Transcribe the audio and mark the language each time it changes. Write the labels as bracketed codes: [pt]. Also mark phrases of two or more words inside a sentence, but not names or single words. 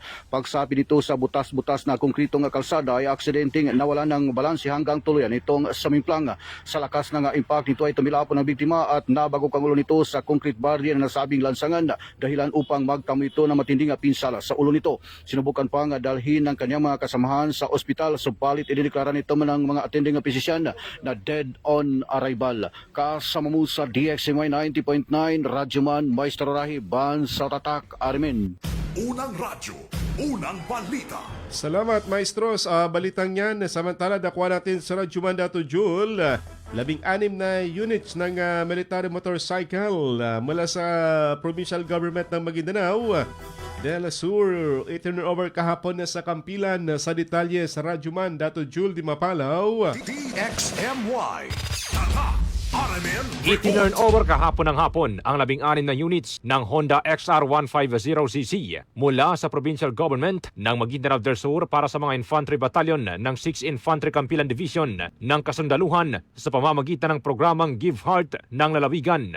[tl] Pagsapi nito sa butas-butas na konkretong kalsada ay aksidenteng nawala ng balanse hanggang tuluyan itong samimplang. Sa lakas ng impact nito ay tumilapon ng biktima at nabago ang ulo nito sa [en] concrete barrier [tl] na nasabing lansangan, dahilan upang magtamo ito na matinding pinsala sa ulo nito. Sinubukan pang dalhin ng kanyang mga kasamahan sa ospital, subalit idineklara nito ng mga [en] attending physician [tl] na [en] dead on arrival. [tl] Kasama mo sa DXNY 90.9 Radyoman Maestro Rahiban sa Tatak Armin. Unang radyo, unang balita. Salamat Maestro sa balitang yan. Samantala nakuha natin sa Radyoman Dato Jul 16 na units ng [en] military motorcycle [tl] mula sa [en] provincial government [tl] ng Maguindanao del Sur. Iturnover kahapon na sa Kampilan. Sa detalye sa Radyoman Dato Jul di Mapalaw. DXMY. Tatak RMN Itinurn over kahapon ng hapon ang 16 na units ng Honda XR150cc mula sa [en] provincial government [tl] ng Maguindanao del Sur para sa mga [en] infantry battalion [tl] ng 6th Infantry Campilan Division ng kasundaluhan sa pamamagitan ng programang Give Heart ng lalawigan.